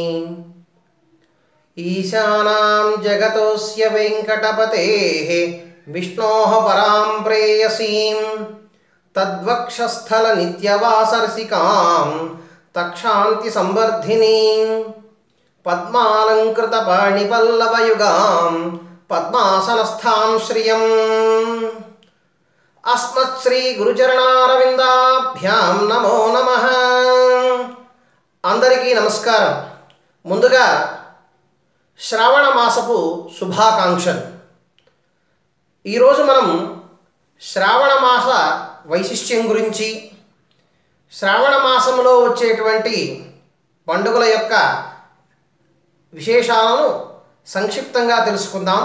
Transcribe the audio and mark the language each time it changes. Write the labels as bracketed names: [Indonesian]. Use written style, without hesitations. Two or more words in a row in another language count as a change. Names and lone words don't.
[Sanskrit] ईशानां जगतोऽस्य वेंकटपतेः विष्णोः परां प्रेयसीं तद्वक्षस्थल नित्यवासरसिकां तक्षान्ति संवर्धिनीं पद्मालंकृत पाणिपल्लवयुगां पद्मासनस्थां श्रियम् अस्मत्श्री गुरुचरणारविंदाभ्यां नमो नमः। [Telugu] అందరికీ నమస్కారం। ముందుగా శ్రావణ మాసపు శుభాకాంక్షలు। ఈరోజు మనం శ్రావణ మాస వైశిష్ట్యం గురించి, శ్రావణ మాసంలో వచ్చేటువంటి పండుగల యొక్క విశేషాలను సంక్షిప్తంగా తెలుసుకుందాం।